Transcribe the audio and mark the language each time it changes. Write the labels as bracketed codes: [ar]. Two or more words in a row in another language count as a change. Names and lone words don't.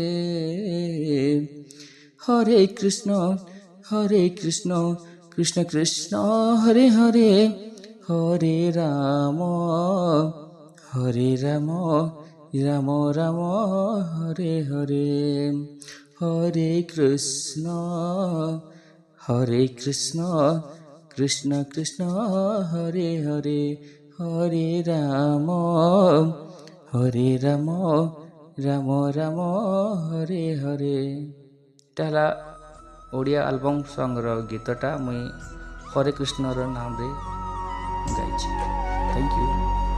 [sa] हरे कृष्ण कृष्ण कृष्ण हरे हरे, हरे राम राम राम हरे हरे। हरे कृष्ण कृष्ण कृष्ण हरे हरे, हरे राम राम राम हरे हरे। [or] ଏଇଟା ହେଲା ଓଡ଼ିଆ ଆଲବମ୍ ସଙ୍ଗର ଗୀତଟା ମୁଇଁ ହରେ କୃଷ୍ଣର ନାମରେ ଗାଇଛି। [en] Thank you.